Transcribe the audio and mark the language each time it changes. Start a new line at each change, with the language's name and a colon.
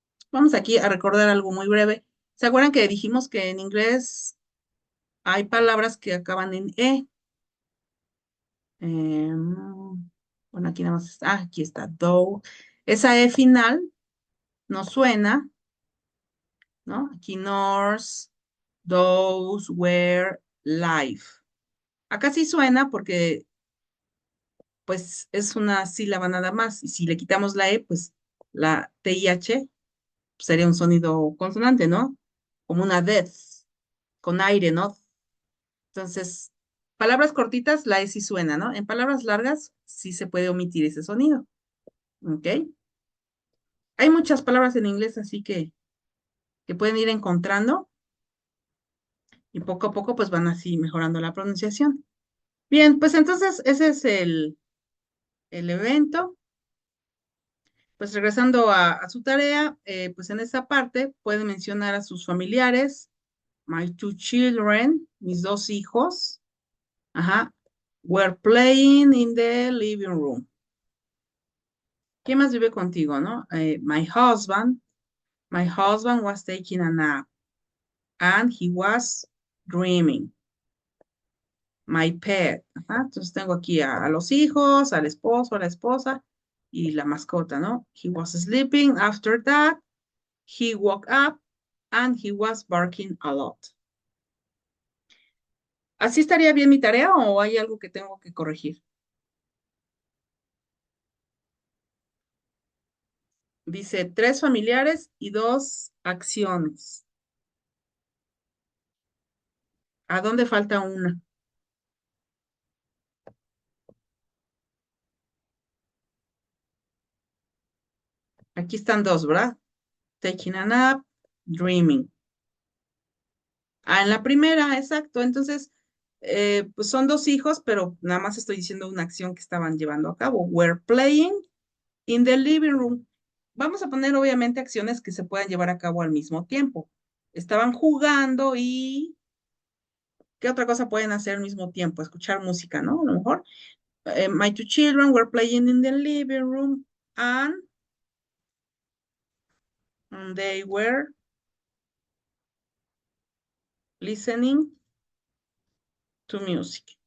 Spanish: Vamos aquí a recordar algo muy breve. ¿Se acuerdan que dijimos que en inglés hay palabras que acaban en E? Bueno, aquí nada más está, aquí está, though. Esa E final no suena, ¿no? Aquí north, those, were, live. Acá sí suena porque pues es una sílaba nada más y si le quitamos la E, pues la TIH sería un sonido consonante, ¿no? Como una death, con aire, ¿no? Entonces, palabras cortitas, la E sí suena, ¿no? En palabras largas sí se puede omitir ese sonido, ¿ok? Hay muchas palabras en inglés así que pueden ir encontrando y poco a poco pues van así mejorando la pronunciación. Bien, pues entonces ese es el evento. Pues Pues regresando a su tarea, pues en esa parte puede mencionar a sus familiares,
English: my two children,
Spanish: mis dos hijos, ajá,
English: were playing in the living room.
Spanish: ¿Quién más vive contigo, no?
English: My husband was taking a nap and he was dreaming. My pet,
Spanish: ajá, entonces tengo aquí a los hijos, al esposo, a la esposa y la mascota, ¿no?
English: He was sleeping. After that, he woke up and he was barking a lot.
Spanish: ¿Así estaría bien mi tarea o hay algo que tengo que corregir? Dice 3 familiares y 2 acciones. ¿A dónde falta una? Aquí están 2, ¿verdad?
English: Taking a nap, dreaming.
Spanish: Ah, en la primera, exacto. Entonces, pues son 2 hijos, pero nada más estoy diciendo una acción que estaban llevando a cabo.
English: Were playing in the living room.
Spanish: Vamos a poner obviamente acciones que se puedan llevar a cabo al mismo tiempo. Estaban jugando y ¿qué otra cosa pueden hacer al mismo tiempo? Escuchar música, ¿no? A lo mejor.
English: My two children were playing in the living room and they were listening to music.